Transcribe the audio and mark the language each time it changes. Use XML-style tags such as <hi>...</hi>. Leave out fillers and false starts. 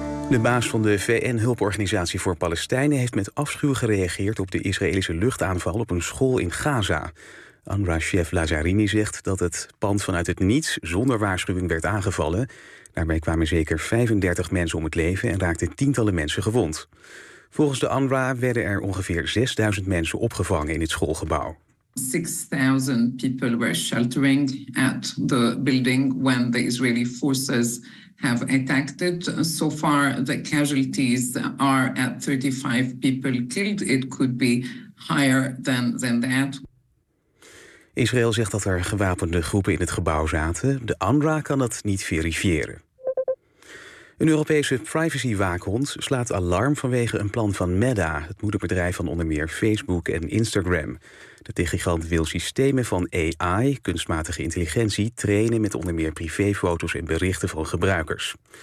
<nl>De baas van de VN-hulporganisatie voor Palestijnen heeft met afschuw gereageerd op de Israëlische luchtaanval op een school in Gaza. UNRWA-chef Lazzarini zegt dat het pand vanuit het niets zonder waarschuwing werd aangevallen. Daarbij kwamen zeker 35 mensen om het leven en raakten tientallen mensen gewond. Volgens de UNRWA werden er ongeveer 6000 mensen opgevangen in het schoolgebouw.</nl> <en>6000 people were sheltering at the building when the Israeli forces have attacked it. So far the casualties are at 35 people killed. It could be higher than that.</en> <nl>Israël zegt dat er gewapende groepen in het gebouw zaten. De UNRWA kan dat niet verifiëren. Een Europese privacywaakhond slaat alarm vanwege een plan van Meta, het moederbedrijf van onder meer Facebook en Instagram. De techgigant wil systemen van AI, kunstmatige intelligentie, trainen met onder meer privéfoto's en berichten van gebruikers.</nl>